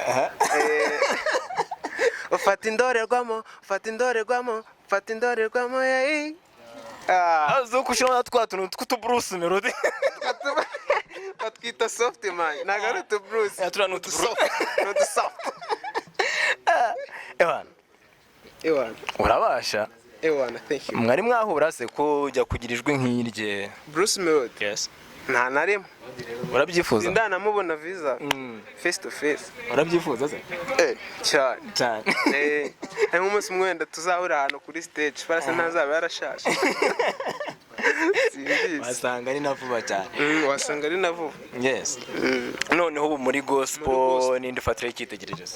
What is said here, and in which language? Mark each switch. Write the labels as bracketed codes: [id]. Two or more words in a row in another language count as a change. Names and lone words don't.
[rw] Ufata indorerwamo, fata indorerwamo, fata indorerwamo. Azo kushona twa tuntu tw'utu Bruce Melody batwita soft man, ntago ari utu Bruce. Turano utu soft. Ewana urabasha? [en] Thank you. [rw] Mwari mwahura se ko ujya kugira ijwi nk'irye Bruce Melody? [en] Yes. [rw] Nta narimo. Urabyifuza? Ndanamubona [en] visa face to face. [rw] Urabyifuza se? Cyane. Ari nk'umunsi umwe wenda tuzahura ahantu kuri stage, barasa ntazaba yarashaje. Wasanga ari na vuba cyane. Wasanga ari na vuba. [en] Yes. [rw] Noneho ubu muri gospel ninde ufatira icyitegererezo?